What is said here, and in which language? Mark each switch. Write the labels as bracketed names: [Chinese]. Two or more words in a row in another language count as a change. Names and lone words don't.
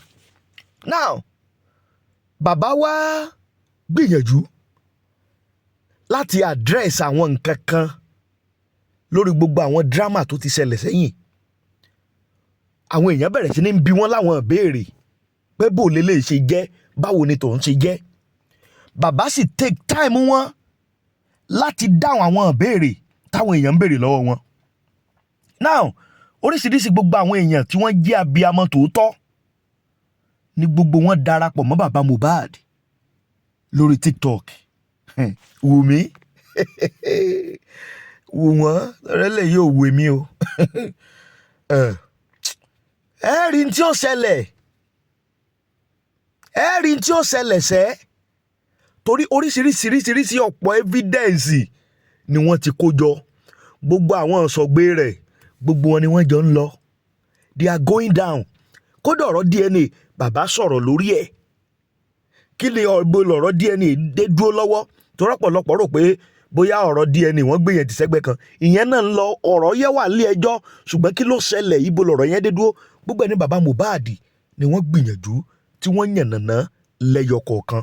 [Yoruba] Now bàbá wa gbìyànjú láti address àwọn nǹkan kan lórí gbogbo àwọn drama tó ti ṣẹlẹ̀ sẹ́yìn. Àwọn èèyàn bẹ̀rẹ̀ sí ní bí wọ́n láwọn ìbéèrè pé bó lè ṣe jẹ́, báwo ni tòun ṣe jẹ́. Bàbá sì [English] take time [Yoruba] wọn láti dáhùn àwọn ìbéèrè táwọn èèyàn ń béèrè lọ́wọ́ wọn. Now oríṣiríṣi gbogbo àwọn èèyàn tí wọ́n jẹ́ abiyamọ tòótọ́ ni gbogbo wọn darapọ̀ mọ́ bàbá Mohbad lórí TikTok. Wunmi wù wọ́n rẹ́lẹ̀ yóò wù mí o. Ẹ̀rí tí ó ṣẹlẹ̀ sẹ́ torí oríṣiríṣi ọ̀pọ̀ evidence ni wọ́n ti kó jọ. Gbogbo àwọn ọ̀sọ̀gbé rẹ̀ gbogbo wọn ni wọ́n jọ ń lọ. [English] They are going down. [Yoruba] Kódà ọ̀rọ̀ DNA bàbá sọ̀rọ̀ lórí ẹ̀. Kí ni ọ̀rọ̀ DNA dé dúró lọ́wọ́? Torí ọ̀pọ̀lọpọ̀ rò pé bóyá ọ̀rọ̀ DNA wọ́n gbé yẹn ti sẹ́gbẹ́ kan. Ìyẹn náà ń lọ, ọ̀rọ̀ yẹn wà nílé ẹjọ́, ṣùgbọ́n kí ló ṣẹlẹ̀? Ibo lọ̀rọ̀ yẹn dé dúró? Gbogbo ẹni bàbá Mohbad ni wọ́n gbìyànjú tí wọ́n yànnàná lẹ́yọ kọ̀ọ̀kan.